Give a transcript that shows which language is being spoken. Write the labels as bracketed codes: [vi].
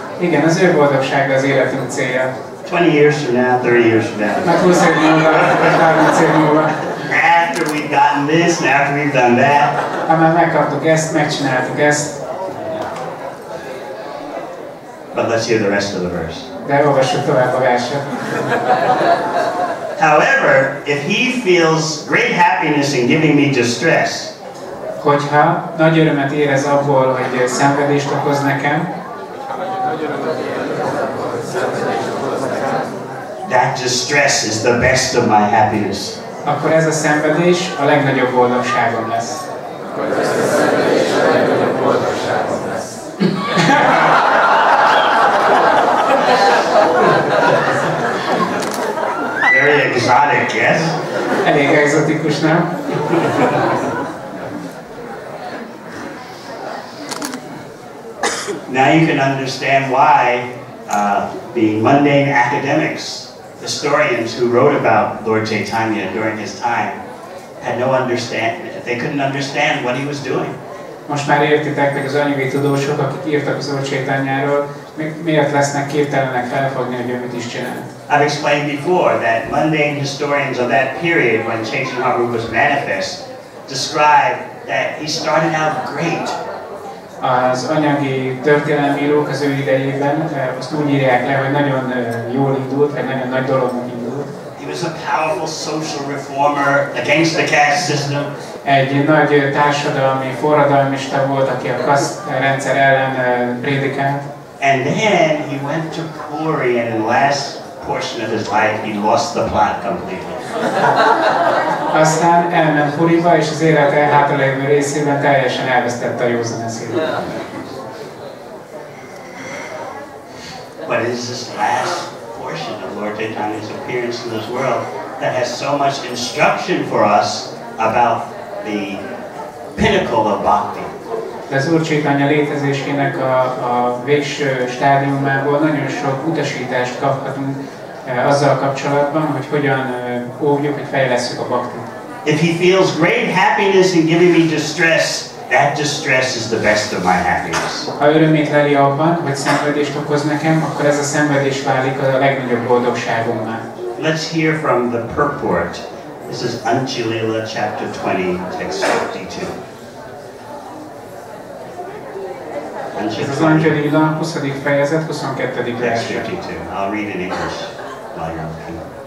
[hu] Igen, az ő boldogsága az életünk célja. [en] 20 years from now, 30 years from now. [hu] Mert 20 év múlva, vagy 30 év múlva. [en] After we've gotten this, and after we've done that. [hu] Ha már megkaptuk ezt, megcsináltuk ezt. [en] But let's hear the rest of the verse. [hu] De olvassuk tovább a verset. [en] However, if he feels great happiness in giving me distress, [hu] hogyha nagy örömet érez abból, hogy szenvedést okoz nekem, [en] that distress is the best of my happiness. [hu] Akkor ez a szenvedés a legnagyobb boldogságom lesz. [en] Very exotic, yes? [hu] Elég egzotikus, nem? [en] Now you can understand why the mundane academics, historians who wrote about Lord Chaitanya during his time, had no understanding. They couldn't understand what he was doing. [hu] Most már értitek, meg az anyagi tudósok, akik írtak az Úr Chaitanyáról, miért lesznek képtelenek felfogni, hogy ő mit is csinál. [en] I've explained before that mundane historians of that period when Chaitanya Mahaprabhu was manifest described that he started out great. [hu] Az anyagi történelmírók az ő idejében azt úgy írják le, hogy nagyon jól indult, vagy nagyon nagy dolognak indult. [en] He was a powerful social reformer against the caste system. [hu] Egy nagy társadalmi forradalmista volt, aki a kaszt rendszer ellen prédikált. [en] And then he went to Puri, and in the last portion of his life, he lost the plot completely. [hu] Aztán elment Puriba, és az élete hátralévő részében teljesen elvesztette a józan eszét. [en] But it is this last portion of Lord Chaitanya's appearance in this world that has so much instruction for us about the pinnacle of bhakti. [hu] De az Úr Chaitanya létezésének a végső stádiumából nagyon sok utasítást kaphatunk azzal kapcsolatban, hogy hogyan óvjuk, hogy fejlesszük a bhaktit. [en] If he feels great happiness in giving me distress, that distress is the best of my happiness. [hu] Ha örömét leli abban, hogy szenvedést okoz nekem, akkor ez a szenvedés válik a legnagyobb boldogságommal. [en] Let's hear from the purport. This is Anchilila chapter 20, text 52. [hu] Ez az Angyalila 20. fejezet 22. [en] Text verse. 52. I'll read in English while you're looking.